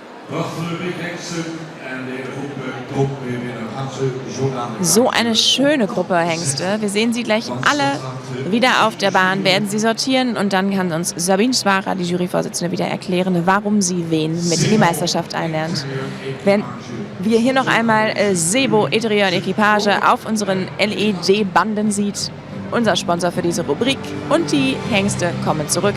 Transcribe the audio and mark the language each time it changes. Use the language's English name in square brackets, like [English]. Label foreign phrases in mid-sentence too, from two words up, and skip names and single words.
[Dutch] Prachtige weghengsten en de hele groep top weer binnen. Gaan ze zo dadelijk. [German] So eine schöne Gruppe Hengste. Wir sehen sie gleich alle wieder auf der Bahn, werden sie sortieren und dann kann uns Sabine Schwarer, die Juryvorsitzende, wieder erklären, warum sie wen mit in die Meisterschaft einlernt. Wenn wir hier noch einmal Sebo Eterion Equipage auf unseren LED-Banden sieht, unser Sponsor für diese Rubrik, und die Hengste kommen zurück.